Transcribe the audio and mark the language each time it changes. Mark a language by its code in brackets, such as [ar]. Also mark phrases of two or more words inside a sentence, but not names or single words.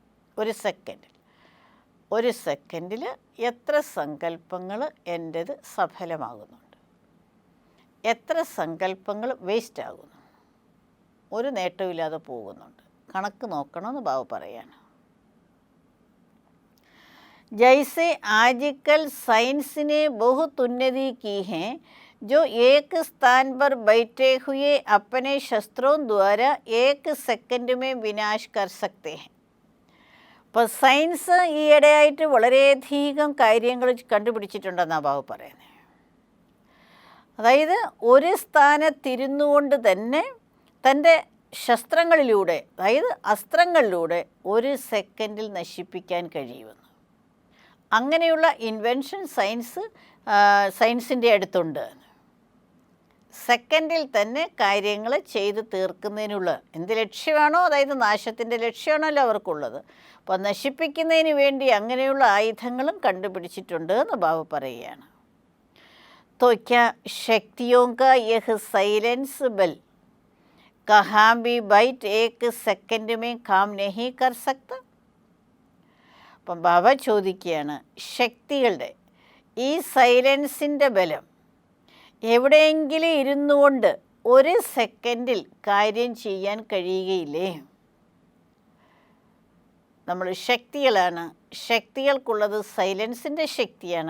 [ml] ഒരു സെക്കൻഡിൽ എത്ര സങ്കല്പങ്ങൾ എൻ്റേത് സഫലമാകുന്നുണ്ട്, എത്ര സങ്കല്പങ്ങൾ വേസ്റ്റ് ആകുന്നു, ഒരു നേട്ടമില്ലാതെ പോകുന്നുണ്ട്. കണക്ക് നോക്കണമെന്ന് ബാബു പറയാണ്. [hi] जैसे आजकल साइंस ने बहुत उन्नति की है, जो एक स्थान पर बैठे हुए अपने शस्त्रों द्वारा एक सेकंड में विनाश कर सकते हैं. [ml] അപ്പോൾ സയൻസ് ഈയിടെയായിട്ട് വളരെയധികം കാര്യങ്ങൾ കണ്ടുപിടിച്ചിട്ടുണ്ടെന്നാണ് ബാബു പറയുന്നത്. അതായത് ഒരു സ്ഥാനത്തിരുന്നു കൊണ്ട് തന്നെ തൻ്റെ ശസ്ത്രങ്ങളിലൂടെ, അതായത് അസ്ത്രങ്ങളിലൂടെ ഒരു സെക്കൻഡിൽ നശിപ്പിക്കാൻ കഴിയുമെന്ന്. അങ്ങനെയുള്ള ഇൻവെൻഷൻ സയൻസിൻ്റെ അടുത്തുണ്ട്. സെക്കൻഡിൽ തന്നെ കാര്യങ്ങൾ ചെയ്ത് തീർക്കുന്നതിനുള്ള എന്ത് ലക്ഷ്യമാണോ, അതായത് നാശത്തിൻ്റെ ലക്ഷ്യമാണല്ലോ അവർക്കുള്ളത്, അപ്പോൾ നശിപ്പിക്കുന്നതിന് വേണ്ടി അങ്ങനെയുള്ള ആയുധങ്ങളും കണ്ടുപിടിച്ചിട്ടുണ്ട് എന്ന് ബാബ പറയുകയാണ്. [hi] तो क्या शक्तियों का यह साइलेंस बल कहाँ भी बैठ एक सेकंड में काम नहीं कर सकता? [ml] അപ്പം ബാബ ചോദിക്കുകയാണ്, ശക്തികളുടെ ഈ സൈലൻസിൻ്റെ ബലം എവിടെയെങ്കിലും ഇരുന്നു കൊണ്ട് ഒരു സെക്കൻഡിൽ കാര്യം ചെയ്യാൻ കഴിയുകയില്ലേ? നമ്മൾ ശക്തികളാണ്, ശക്തികൾക്കുള്ളത് സൈലൻസിൻ്റെ ശക്തിയാണ്.